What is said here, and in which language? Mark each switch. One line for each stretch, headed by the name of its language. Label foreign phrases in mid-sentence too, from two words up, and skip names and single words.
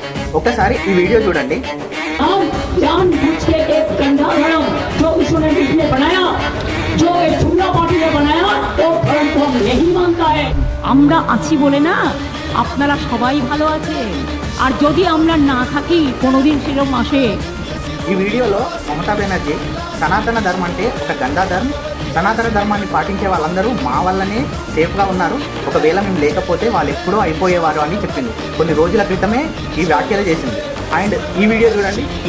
Telugu: ఒక్కసారి ఈ వీడియో చూడండి.
Bangla: আমরা আছি বলে না আপনারা সবাই ভালো আছে, আর যদি আমরা না থাকি কোনোদিন সেরকম আসে।
Telugu: ఈ వీడియోలో మమతా బెనర్జీ సనాతన ధర్మం అంటే ఒక గందా ధర్మం, సనాతన ధర్మాన్ని పాటించే వాళ్ళందరూ మా వల్లనే సేఫ్గా ఉన్నారు, ఒకవేళ మేము లేకపోతే వాళ్ళు ఎప్పుడో అయిపోయేవారు అని చెప్పింది. కొన్ని రోజుల క్రితమే ఈ వ్యాఖ్యలు చేసింది. అండ్ ఈ వీడియో చూడండి.